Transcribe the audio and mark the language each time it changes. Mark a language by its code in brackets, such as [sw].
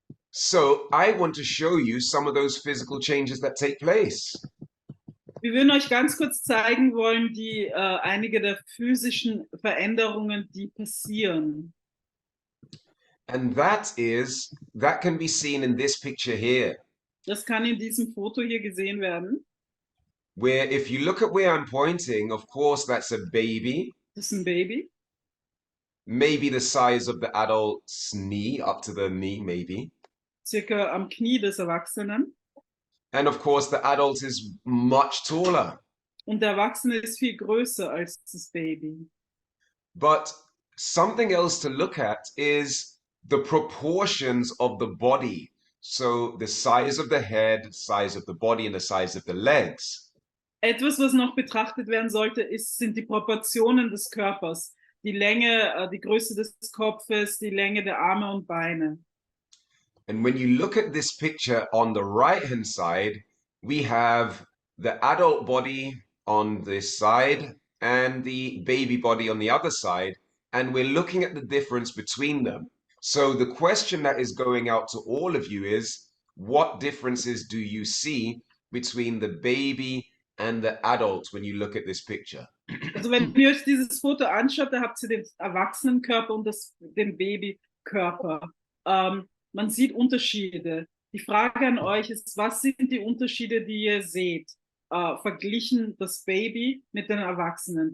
[en] so I want to show you some of those physical changes that take place. [de] Wir würden euch ganz kurz zeigen wollen, einige der physischen Veränderungen, die passieren. [en] And that can be seen in this picture here, [de] Das kann in diesem Foto hier gesehen werden. [en] where if you look at where I'm pointing, of course, that's a baby, [de] Das ist ein Baby, [en] maybe the size of the adult's knee, up to the knee, maybe. [de] circa am Knie des Erwachsenen. [en] And of course, the adult is much taller. [de] Und der Erwachsene ist viel größer als das Baby. [en] But something else to look at is the proportions of the body. So the size of the head, size of the body, and the size of the legs. [de] Etwas, was noch betrachtet werden sollte, sind die Proportionen des Körpers. Die Länge, die Größe des Kopfes, die Länge der Arme und Beine. [en] And when you look at this picture on the right-hand side, we have the adult body on this side and the baby body on the other side, and we're looking at the difference between them. So the question that is going out to all of you is, what differences do you see between the baby and the adult when you look at this picture? [de] Also wenn ihr euch dieses Foto anschaut, da habt ihr den Erwachsenenkörper und den Babykörper. Man sieht Unterschiede. Die Frage an euch ist, was sind die Unterschiede, die ihr seht? Verglichen das Baby mit den Erwachsenen.